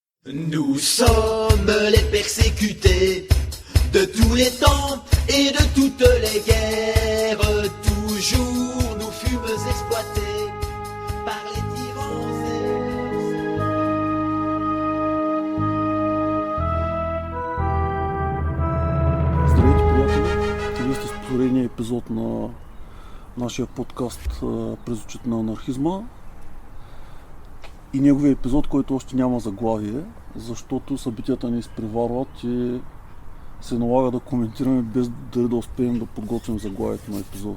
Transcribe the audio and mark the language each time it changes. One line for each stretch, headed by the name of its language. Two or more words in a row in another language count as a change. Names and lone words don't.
French: Nous sommes les persécutés de tous les temps et de toutes les guerres. Toujours nous fûmes exploités par les tyrans et
Bulgarian: Здравейте, приятели! Вие сте с поредния епизод на нашия подкаст "През очите на анархизма" и неговия епизод, който още няма заглавие, защото събитията ни изпреварват и се налага да коментираме без да успеем да подготвим заглавието на епизода.